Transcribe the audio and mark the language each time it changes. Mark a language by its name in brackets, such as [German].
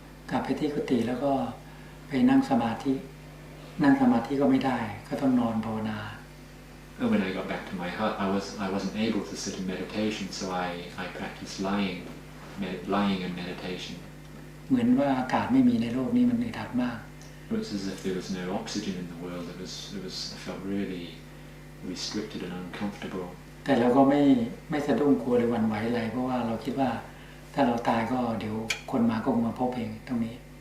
[Thai] กลับไปที่กุฏิแล้วก็ไปนั่งสมาธิก็ไม่ได้ก็ต้องนอนภาวนา [English] And when I got back to my hut, I wasn't able to sit in meditation, so I practiced lying in meditation. [Thai] เหมือนว่าอากาศไม่มีในโลกนี้มันอึดอัดมาก [English] It was as if there was no oxygen in the world. I felt really restricted and uncomfortable. [Thai] แต่เราก็ไม่สะดุ้งกลัวหรือหวั่นไหวอะไรเพราะว่าเราคิดว่าถ้าเราตายก็เดี๋ยวคนมาก็มาพบเองตรงนี้